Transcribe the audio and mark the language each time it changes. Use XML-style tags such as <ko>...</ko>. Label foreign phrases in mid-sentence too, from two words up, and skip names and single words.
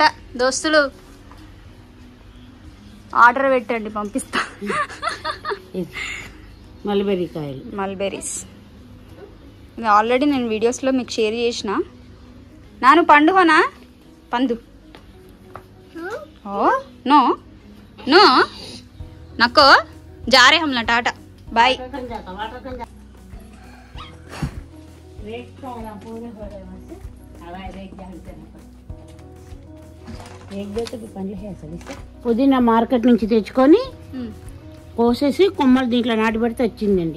<te>దోస్తులు ఆర్డర్ పెట్టండి, పంపిస్తా. మల్బెరీస్ ఆల్రెడీ నేను వీడియోస్లో మీకు షేర్ చేసిన. నాను పండుగనా? పండు నో</te> <hi>नो नको जा रहे हम टाटा बाय.</hi> <te>పుదీనా మార్కెట్ నుంచి తెచ్చుకొని కోసేసి కొమ్మలు దీంట్లో నాటి పెడితే వచ్చిందండి.</te>